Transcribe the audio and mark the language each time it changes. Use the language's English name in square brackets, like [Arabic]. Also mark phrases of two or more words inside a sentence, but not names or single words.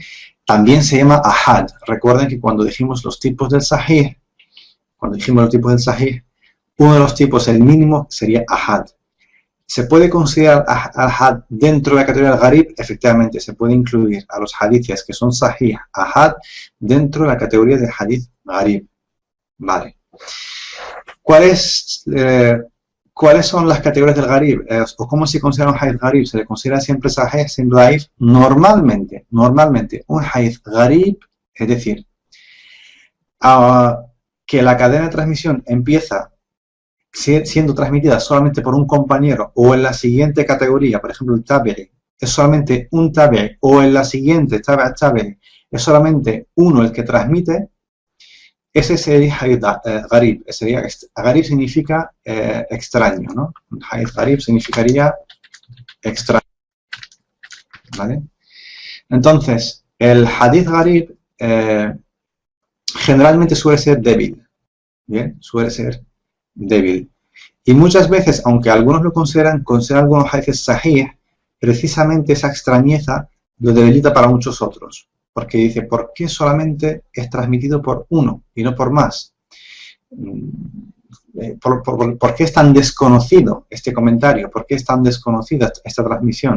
[Spanish] También se llama ahad. Recuerden que cuando dijimos los tipos del sahih, uno de los tipos, el mínimo, sería ahad. ¿Se puede considerar al-had dentro de la categoría del gharib? Efectivamente, se puede incluir a los hadiths que son sahih, ahad, dentro de la categoría del [Arabic] حديث غريب. [Spanish] Vale. ¿Cuáles son las categorías del gharib? ¿O cómo se considera un hadith gharib? ¿Se le considera siempre sahih, siempre daif? Normalmente, un [Arabic] حديث غريب, [Spanish] es decir, que la cadena de transmisión empieza siendo transmitida solamente por un compañero, o en la siguiente categoría, por ejemplo el tabi'i, es solamente un tabi'i, o en la siguiente tabi'i es solamente uno el que transmite, ese sería [Arabic] حديث غريب. [Spanish] Gharib significa extraño, ¿no? [Arabic] حديث غريب [Spanish] significaría extraño, ¿vale? Entonces, el [Arabic] حديث غريب [Spanish] generalmente suele ser débil, ¿bien? Suele ser débil. Y muchas veces, aunque algunos lo consideran algunos hadiths sahih, precisamente esa extrañeza lo debilita para muchos otros. Porque dice, ¿por qué solamente es transmitido por uno y no por más? ¿Por qué es tan desconocido este comentario? ¿Por qué es tan desconocida esta transmisión?